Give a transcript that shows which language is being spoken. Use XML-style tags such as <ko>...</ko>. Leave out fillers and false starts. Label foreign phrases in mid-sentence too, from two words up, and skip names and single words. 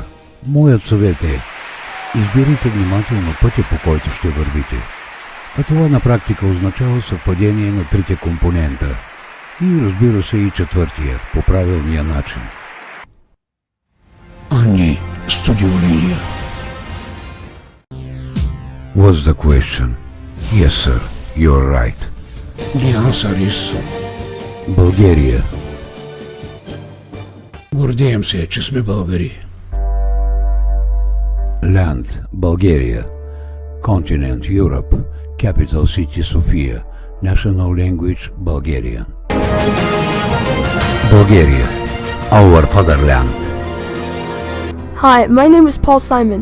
<bg>Моят съвет е: изберите внимателно пътя, по който ще вървите. А това на практика означава съвпадение на трите компонента. И разбира се и четвъртия, по правилния начин. Анни, студио линия.</bg> <en>What's the question? Yes, sir, you're right. The answer is...</en> <bg>България. Гордеем се, че сме българи.</bg> <en>Land, Bulgaria. Continent, Europe. Capital City, Sofia. National language, Bulgarian. Bulgaria, our fatherland. Hi, my name is Paul Simon.</en>